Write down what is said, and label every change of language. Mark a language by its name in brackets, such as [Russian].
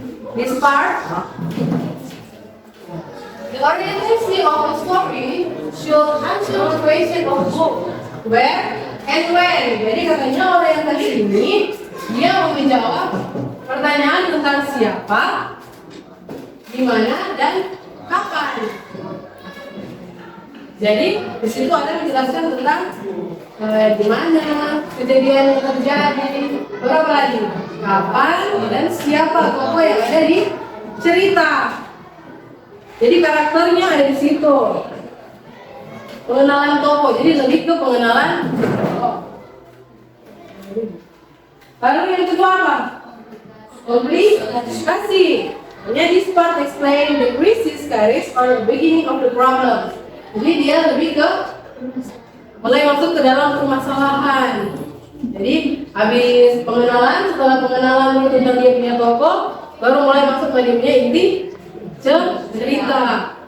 [English] This part, the orientation of a story should answer the question of who, where, and when. [Indonesian] Jadi katanya orientasi ini dia menjawab pertanyaan tentang siapa, di mana, dan kapan. Jadi di situ ada menjelaskan tentang di mana kejadian yang terjadi, berapa lagi, kapan, dan siapa tokoh yang ada di cerita. Jadi karakternya ada di situ. Pengenalan tokoh, jadi lebih ke pengenalan tokoh. Lalu yang kedua apa? Komplikasi. Hanya [English] this part explain the crisis carries or the beginning of the problem. [Indonesian] Jadi dia lebih ke mulai masuk ke dalam permasalahan. Jadi habis pengenalan, setelah pengenalan dulu tentang dia punya tokoh, baru mulai masuk ke dia punya inti cerita.